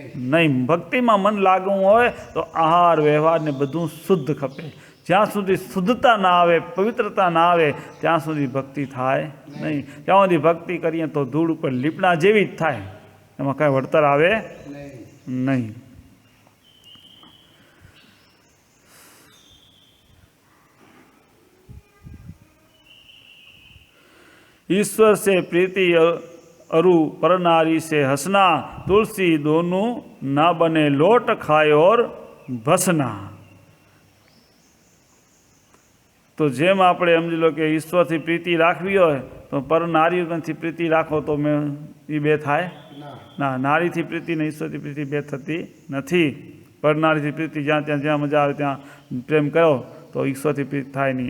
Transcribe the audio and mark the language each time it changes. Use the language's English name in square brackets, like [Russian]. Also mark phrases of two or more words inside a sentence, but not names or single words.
[Gujarati] ભક્તિમાં મન લાગવું હોય તો આહાર વ્યવહાર ને બધું શુદ્ધ ખપે. જ્યાં સુધી શુદ્ધતા ના આવે, પવિત્રતા ના આવે, ત્યાં સુધી ભક્તિ થાય નહીં. ત્યાં સુધી ભક્તિ કરીએ તો ધૂળ ઉપર લીપણા જેવી જ થાય, એમાં કાંઈ વળતર આવે નહીં. [Hindi] ईश्वर से प्रीति अरु पर नारी से हंसना, तुलसी दोनों ना बने लोट खाए और भसना. [Gujarati] તો જેમ આપણે સમજી લો કે ઈશ્વરથી પ્રીતિ રાખવી હોય તો પર નારીથી પ્રીતિ રાખો તો એ બે થાય ના. નારીથી પ્રીતિ ને ઈશ્વરથી પ્રીતિ બે થતી નથી. પર નારીથી પ્રીતિ જ્યાં મજા આવે ત્યાં પ્રેમ કરો તો ઈશ્વરથી પ્રીતિ થાય નહીં.